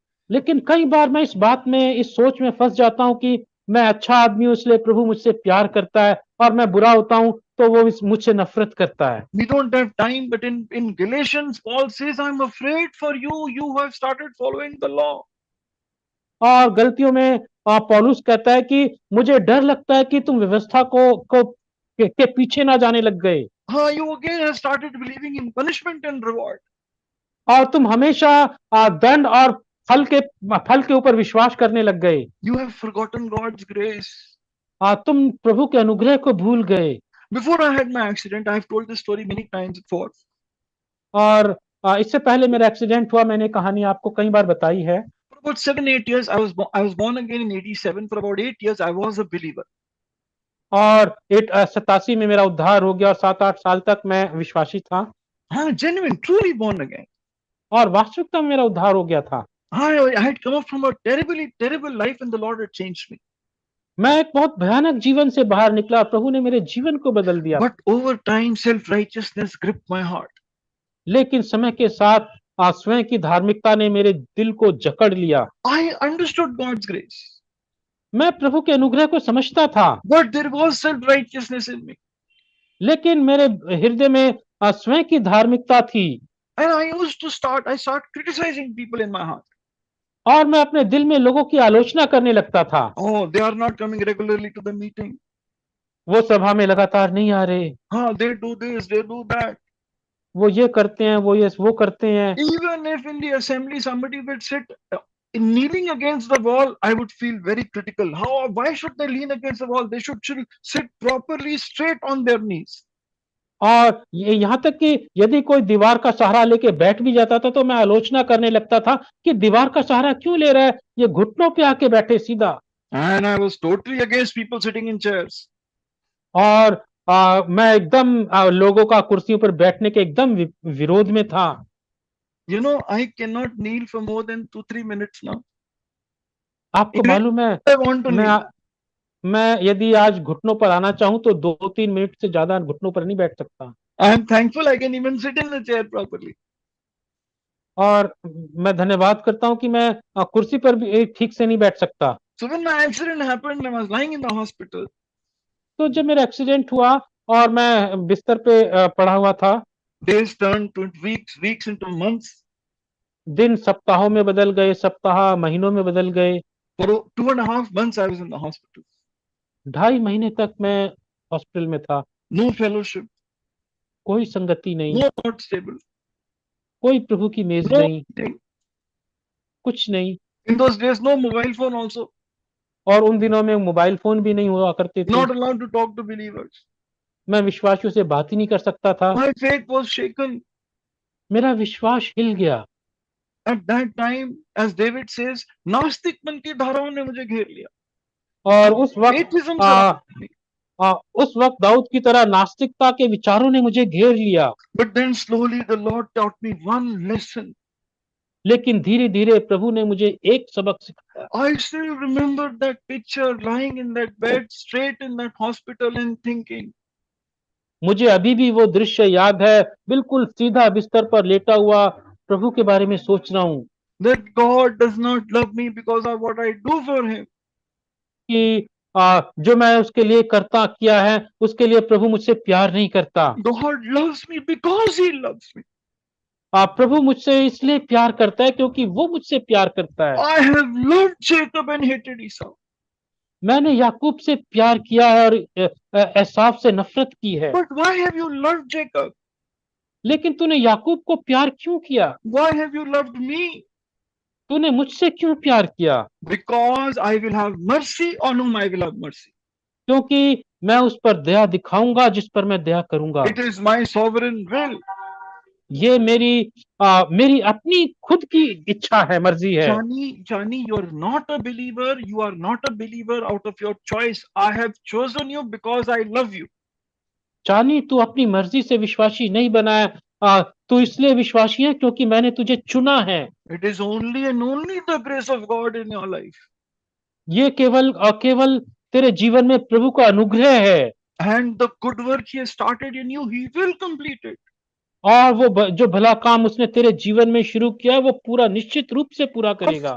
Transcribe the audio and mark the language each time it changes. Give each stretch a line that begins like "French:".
Hindi: लेकिन कई बार मैं इस बात में, इस सोच में फंस जाता हूं कि मैं अच्छा आदमी हूं इसलिए प्रभु मुझसे प्यार करता है, और मैं बुरा होता हूं तो वो मुझसे नफरत करता है।
English: We don't have time, but in Galatians, Paul says, I'm afraid for you who have started following the law.
Hindi: और गलतियों में पौलुस कहता है कि मुझे डर लगता है कि तुम व्यवस्था को के पीछे ना जाने लग गए
English: You again have started believing in punishment and reward.
Hindi: और तुम हमेशा दंड और फल के ऊपर विश्वास करने लग गए।
English: You have forgotten God's grace.
Hindi: तुम प्रभु के अनुग्रह को भूल गए।
English: Before I had my accident, I have told this story many times before.
Hindi: और इससे पहले मेरा एक्सीडेंट हुआ, मैंने कहानी आपको कई बार बताई है।
English: For about 7-8 years, I was born again in 87. For about 8 years, I was a believer.
Hindi: और 87 में मेरा उद्धार हो गया और 7-8 साल तक मैं विश्वासी था।
English: Genuine, truly born again.
Hindi: और वास्तविकता में मेरा उद्धार हो गया था।
English: I had come up from a terrible life, and the Lord had changed me.
Hindi: मैं एक बहुत भयानक जीवन से बाहर निकला, प्रभु ने मेरे जीवन को बदल दिया।
English: But over time, self-righteousness gripped my heart.
Hindi: लेकिन समय के साथ स्वयं की धार्मिकता ने मेरे दिल को जकड़ लिया।
English: I understood God's grace,
Hindi: मैं प्रभु के अनुग्रह को समझता था,
English: but there was self-righteousness in me.
Hindi: लेकिन मेरे हृदय में स्वयं की धार्मिकता थी।
English: And I start criticizing people in my heart.
Hindi: और मैं अपने दिल में लोगों की आलोचना करने लगता था।
English: Oh, they are not coming regularly to the meeting.
Hindi: वो सभा में लगातार नहीं आ रहे।
English: They do this, they do that.
Hindi: वो ये करते हैं, वो करते हैं।
English: Even if in the assembly somebody would sit kneeling against the wall, I would feel very critical. Why should they lean against the wall? They should sit properly straight on their knees.
Hindi: और यहाँ तक कि यदि कोई दीवार का सहारा लेके बैठ भी जाता था तो मैं आलोचना करने लगता था कि दीवार का सहारा क्यों ले रहा है, ये घुटनों पे आके बैठे सीधा।
English: And I was totally against people sitting in chairs.
Hindi: और मैं एकदम लोगों का कुर्सियों पर बैठने के एकदम विरोध में था।
English: You know, I cannot kneel for more than 2-3 minutes now.
Hindi: आपको मालूम है,
English: I want to kneel.
Hindi: मैं यदि आज घुटनों पर आना चाहूं तो 2-3 मिनट से ज्यादा घुटनों पर नहीं बैठ सकता।
English: I am thankful I can even sit in the chair properly.
Hindi: और मैं धन्यवाद करता हूं कि मैं कुर्सी पर भी ठीक से नहीं बैठ सकता।
English: So when my accident happened, I was lying in the hospital.
Hindi: तो जब मेरा एक्सीडेंट हुआ और मैं बिस्तर पे पड़ा हुआ था,
English: Days turned to weeks, weeks into months.
Hindi: दिन सप्ताहों में बदल गए, सप्ताह महीनों में बदल गए।
English: For 2.5 months, I was in the hospital.
Hindi: 2.5 महीने तक मैं हॉस्पिटल में था।
English: No fellowship,
Hindi: कोई संगति नहीं,
English: no thought stable,
Hindi: कोई प्रभु की मेज
English: no
Hindi: नहीं,
English: thing.
Hindi: कुछ नहीं।
English: In those days, no mobile phone also.
Hindi: और उन दिनों में मोबाइल फोन भी नहीं हुआ करते थे।
English: Not allowed to talk to believers.
Hindi: मैं विश्वासियों से बात ही नहीं कर सकता था।
English: My faith was shaken.
Hindi: मेरा विश्वास हिल गया।
English: At that time, as David says,
Hindi: नास्तिकपन की धाराओं ने मुझे घेर लिया. और उस
English: Atheism
Hindi: उस वक्त दाऊद की तरह नास्तिकता के विचारों ने मुझे घेर लिया।
English: But then slowly the Lord taught me one lesson.
Hindi: लेकिन धीरे धीरे प्रभु ने मुझे एक सबक सिखाया।
English: I still remember that picture lying in that bed, straight in that hospital, and thinking.
Hindi: मुझे अभी भी वो दृश्य याद है, बिल्कुल सीधा बिस्तर पर लेटा हुआ प्रभु के बारे में सोच रहा हूँ
English: That God does not love me because of what I do for Him.
Hindi: कि जो मैं उसके लिए किया है, उसके लिए प्रभु मुझसे प्यार नहीं करता।
English: God loves me because He loves me.
Hindi: प्रभु मुझसे इसलिए प्यार करता है क्योंकि वो मुझसे प्यार करता है।
English: I have loved Jacob and hated Esau.
Hindi: मैंने याकूब से प्यार किया है और एसाव से नफरत की है।
English: But why have you loved Jacob?
Hindi: लेकिन तूने याकूब को प्यार क्यों किया?
English: Why have you loved me?
Hindi: तूने मुझसे क्यों प्यार किया?
English: Because I will have mercy on whom I will have mercy.
Hindi: क्योंकि मैं उस पर दया दिखाऊंगा जिस पर मैं दया करूंगा।
English: It is my sovereign will.
Hindi: ये मेरी अपनी खुद की इच्छा है, मर्जी है।
English: Johnny, you are not a believer. You are not a believer out of your choice. I have chosen you because I love you.
Hindi: जानी, तू अपनी मर्जी से विश्वासी नहीं बना है, तू इसलिए विश्वासी है क्योंकि मैंने तुझे चुना है।
English: It is only and only the grace of God in your life.
Hindi: ये केवल तेरे जीवन में प्रभु का अनुग्रह है।
English: And the good work He has started in you, He will complete it.
Hindi: और वो जो भला काम उसने तेरे जीवन में शुरू किया है वो पूरा निश्चित रूप से पूरा करेगा।